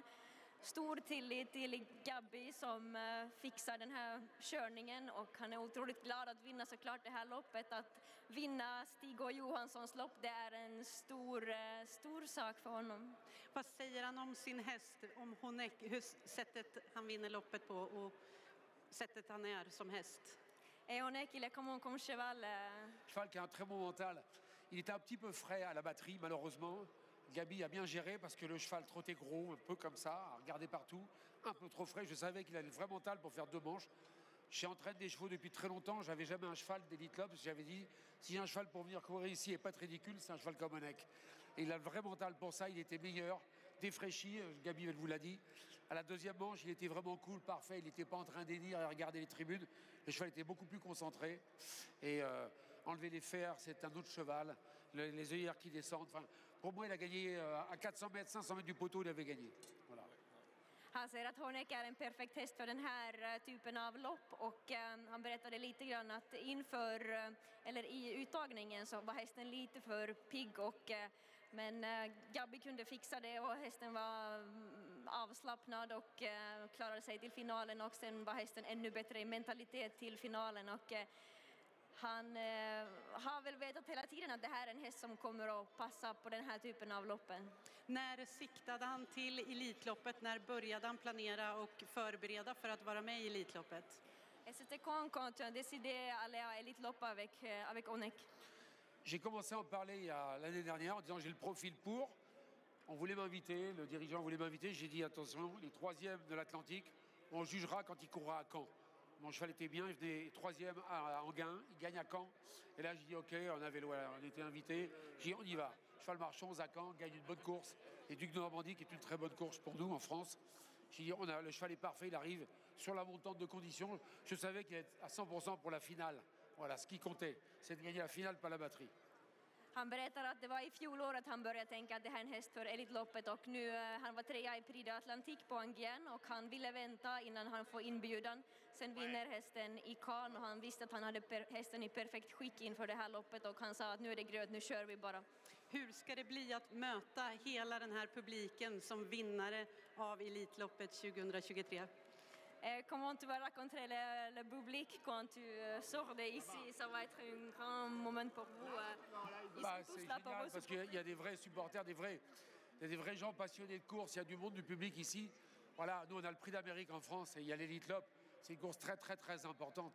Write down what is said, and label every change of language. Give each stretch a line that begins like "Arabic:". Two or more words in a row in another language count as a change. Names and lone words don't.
Swedish: Stor tillit till Gabi som fixar den här körningen och han är otroligt glad att vinna såklart det här loppet. Att vinna Stig-Å Johanssons lopp, det är en stor sak för honom. Vad säger han om sin häst, om Honeck, hur sättet han vinner loppet på och sättet han är som häst?
French: Et Honeck, il est comment comme cheval? Cheval qui a un très bon mental. Il était un petit peu frais à la batterie, malheureusement. Gabi a bien géré parce que le cheval trottait gros, un peu comme ça, à regarder partout, un peu trop frais. Je savais qu'il avait le vrai mental pour faire 2 manches. J'entraîne des chevaux depuis très longtemps. J'avais jamais un cheval d'Elite Club. J'avais dit, si j'ai un cheval pour venir courir ici et pas être ridicule, c'est un cheval comme Honeck. Et il a le vrai mental pour ça. Il était meilleur, défraîchi. Gabi vous l'a dit. À la deuxième manche, il était vraiment cool, parfait. Il n'était pas en train d'élire et regarder les tribunes. Le cheval était beaucoup plus concentré. Et enlever les fers, c'est un autre cheval. Les œillères qui descendent. Enfin, pour moi, il a gagné à 400 mètres, 500 mètres du poteau, il avait gagné. Voilà.
Swedish: Han säger att Honeck är en perfekt häst för den här typen av lopp och han berättade lite grann att i uttagningen så var hästen lite för pigg men Gabi kunde fixa det och hästen var avslappnad och klarade sig till finalen och sen var hästen ännu bättre i mentalitet till finalen och han har väl vetat hela tiden att det här är en häst som kommer att passa på den här typen av loppen. När siktade han till Elitloppet? När började han planera och förbereda för att vara med i Elitloppet?
French: C'était quand tu as décidé d'aller à Elitlopp avec Honeck? J'ai commencé à en parler l'année dernière en disant j'ai le profil pour. On voulait m'inviter, le dirigeant voulait m'inviter. J'ai dit attention, les 3e de l'Atlantique, on jugera quand il courra à Caen. Mon cheval était bien, il venait 3e à Anguin, il gagne à Caen. Et là, j'ai dit, OK, on était invités. J'ai dit, on y va. Cheval Marchons à Caen, gagne une bonne course. Et Duc de Normandie, qui est une très bonne course pour nous en France. J'ai dit, le cheval est parfait, il arrive sur la montante de conditions. Je savais qu'il était à 100% pour la finale. Voilà, ce qui comptait, c'est de gagner la finale, pas la batterie.
Swedish: Han berättar att det var i fjolåret han började tänka att det här är en häst för Elitloppet och nu han var 3 i Prix de Atlantique på Angien och han ville vänta innan han får inbjudan. Sen vinner hästen i Cannes och han visste att han hade hästen i perfekt skick inför det här loppet och han sa att nu är det gröt, nu kör vi bara. Hur ska det bli att möta hela den här publiken som vinnare av Elitloppet 2023?
French: Comment tu vas rencontrer le public quand tu sors d'ici? Ça va être un grand moment pour vous. C'est génial parce qu'il y a des vrais supporters, il y a des vrais gens passionnés de course, il y a du monde, du public ici. Voilà, nous on a le Prix d'Amérique en France et il y a l'Elite Lopp. C'est une course très très très importante.